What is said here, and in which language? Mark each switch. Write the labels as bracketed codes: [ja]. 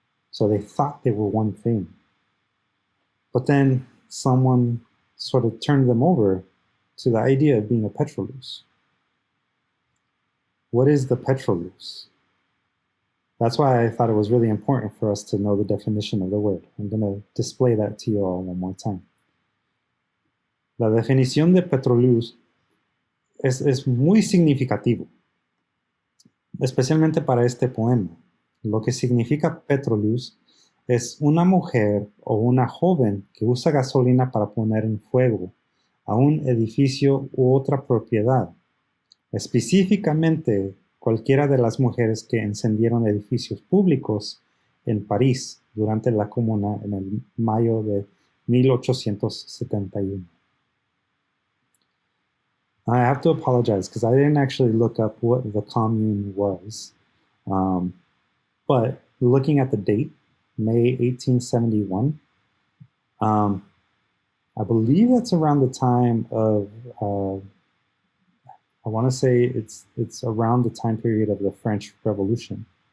[en] So they thought they were one thing. But then someone sort of turned them over to the idea of being a petrolus. What is the petrolus? That's why I thought it was really important for us to know the definition of the word. I'm going to display that to you all one more time. [es] La definición de petrolus es muy significativo, especialmente para este poema. Lo que significa petrolus es una mujer o una joven que usa gasolina para poner en fuego a un edificio u otra propiedad. Específicamente, cualquiera de las mujeres que encendieron edificios públicos en París durante la Comuna en el mayo de 1871. [en] I have to apologize because I didn't actually look up what the commune was. But looking at the date, May 1871, I believe that's around the time of, I want to say it's around the time period of the French Revolution.